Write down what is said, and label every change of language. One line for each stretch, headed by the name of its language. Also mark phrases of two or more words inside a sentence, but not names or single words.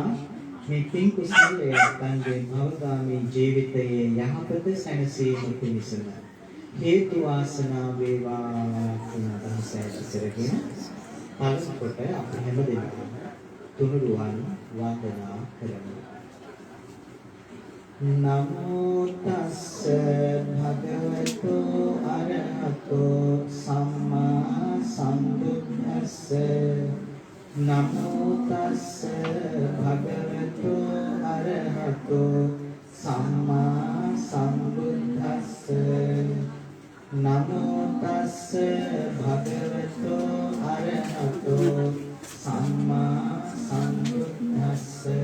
Sinhala: මේ පින් කුසලයේ අත්ංගේ භවගාමී ජීවිතයේ යහපත සැනසීම පිණිසම හේතු වාසනා වේවා කියන අදහස ඇතිරගෙන පළමු කොට අපි හැම දෙනාම තුනුරුවන් වන්දනා කරමු.
Pali: නමෝ තස්ස භගවතු අරහතෝ සම්මා සම්බුද්දස්ස නමෝ තස්ස භගවතු අරහතෝ සම්මා සම්බුද්දස්ස නමෝ තස්ස භගවතෝ අරහතෝ සම්මා සම්බුද්දස්ස